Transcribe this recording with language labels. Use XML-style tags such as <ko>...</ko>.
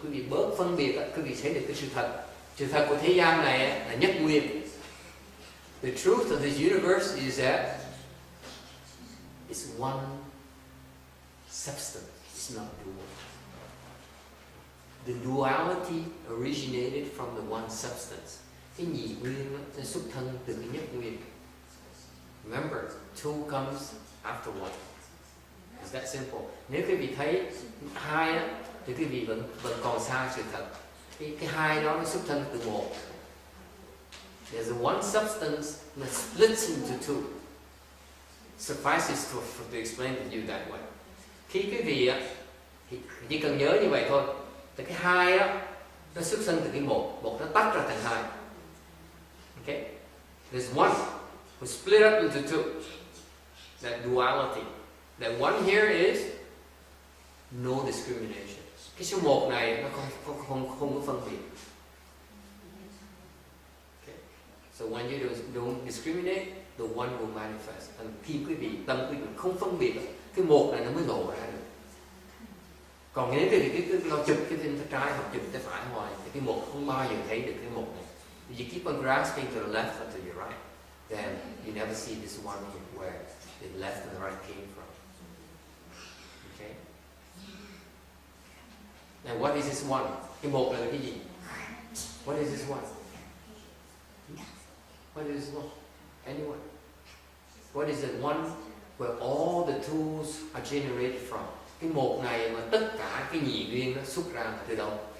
<vi>Quý vị bớt phân biệt, quý vị thấy được cái sự thật. Sự thật của thế gian này là nhất nguyên.</vi> <en>The truth of this universe is that it's one substance. It's not dual. The duality originated from the one substance.</en> <vi>Cái nhị nguyên nó xuất thân từ cái nhất nguyên.</vi> <en>Remember, two comes after one. It's that simple.</en> <vi>Nếu quý vị thấy hai á, thì quý vị vẫn còn xa sự thật. Cái hai đó nó xuất thân từ một.</vi> <en>There's a one substance that splits into two. Suffices to explain to you that way.</en> <vi>Khi quý vị á, thì chỉ cần nhớ như vậy thôi. Thì cái hai á, nó xuất thân từ cái một nó tách ra thành hai.</vi> <en>Okay? There's one who split up into two. That duality. That one here is no discrimination.</en> <vi>Cái số một này nó không có phân biệt.</vi> <en>Okay. So when you don't discriminate, the one will manifest.</en> <vi>And khi quý vị tâm quý vị không phân biệt, cái một này nó mới lộ ra được. Còn nếu quý vị cứ lo chụp cái bên trái hoặc chụp cái phải hoài, thì cái một không bao giờ thấy được cái một này.</vi> <en>If you keep on grasping to the left or to your right, then you never see this one where the left and the right came from. Okay? Now what is this one?</en> <vi>Cái một là cái gì?</vi> <en>What is this one? What is this one? Anyone? What is the one where all the tools are generated from?</en> <vi>Cái một này mà tất cả cái nhị nguyên nó xuất ra từ đâu?</vi>